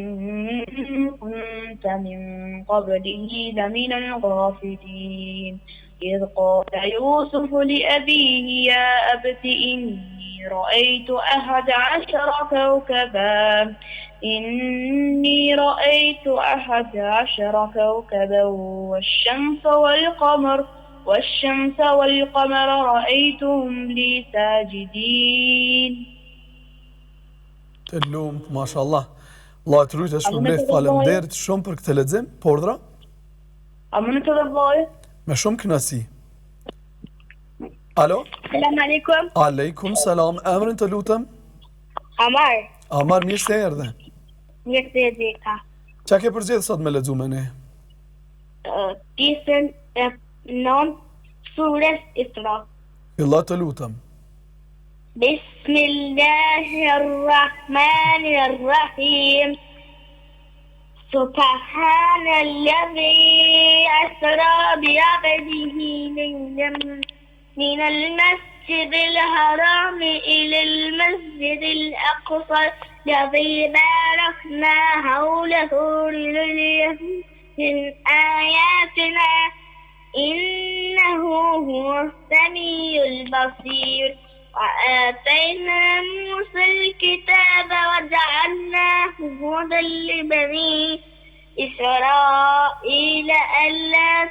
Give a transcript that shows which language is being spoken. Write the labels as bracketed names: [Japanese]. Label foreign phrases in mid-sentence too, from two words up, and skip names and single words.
[Arabic] كنت من قبله لمن الغافلين إذ قال يوسف لأبيه يا أبت إني رأيت 11 كوكبا والشمس والقمر رأيتهم لي ساجدين. [Albanian] Të lumt, mashallah. Allah të rujtë është përblef, faleminderit shumë për këtë lexim, Pordra. A më në të dëvojë? Me shumë kënaqësi. Alo? [Arabic] السلام عليكم. وعليكم السلام. [Albanian] Emrin të lutem? Amar. Amar, mirë se erdhe. Mirë se erdheta. Qa ke përgjedhë sot me lexu me ne? Pjesën e 9 surës Isra. Fillo të lutem. [Arabic] بسم الله الرحمن الرحيم سبحان الذي أسرى بعبده من المسجد الحرام إلى المسجد الأقصى الذي باركنا حوله لنريه من آياتنا إنه هو السميع البصير وآتينا موسى الكتاب وجعلناه هدى لبني إسرائيل ألا